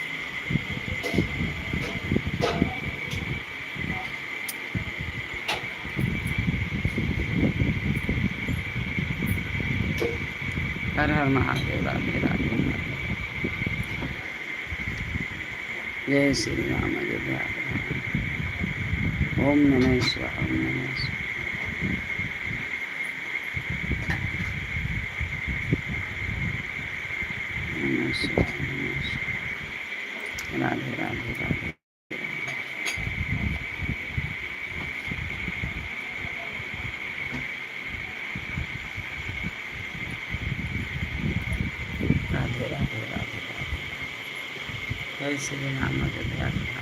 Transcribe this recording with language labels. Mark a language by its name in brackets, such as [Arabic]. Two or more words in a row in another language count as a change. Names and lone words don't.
[Hindi] हर हर महादेव। राधे राधे राधे। जय श्री राम अयोध्या धाम। ओम नमः शिवाय। ओम नमः शिवाय। नमः शिवाय। नमः शिवाय। राधे राधे राधे। राधे राधे राधे राधे। जय श्री राम अयोध्या धाम।